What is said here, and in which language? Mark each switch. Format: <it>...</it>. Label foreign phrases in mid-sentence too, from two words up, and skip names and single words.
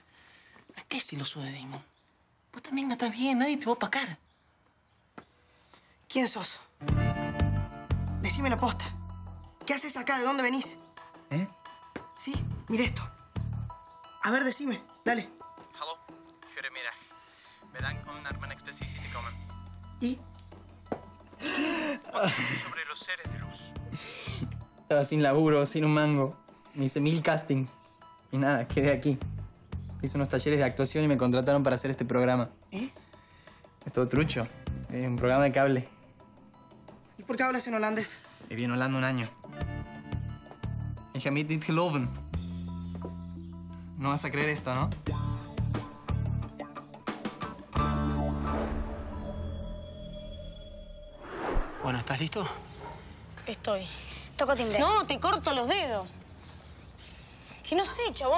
<es>¿Qué celoso de Damon? Vos también estás bien, nadie te va a opacar. ¿Quién sos? Decime la posta. ¿Qué haces acá? ¿De dónde venís? ¿Eh? Sí, mira esto. A ver, decime. Dale.</es> <nl>Hallo, goedemiddag. Bedankt om naar mijn expositie te komen.</nl> <es>¿Y? Sobre los seres de luz. Estaba sin laburo, sin un mango. Me hice 1000 castings. Y nada, quedé aquí. Hice unos talleres de actuación y me contrataron para hacer este programa. ¿Eh? Es todo trucho. Es un programa de cable. ¿Y por qué hablas en holandés? Viví en Holanda un año.</es> <nl>Ik ga niet geloven.</nl> <es>No vas a creer esto, ¿no? Bueno, ¿estás listo? Estoy. Toco timbre. No, te corto los dedos. Que no sé, chabón.</es>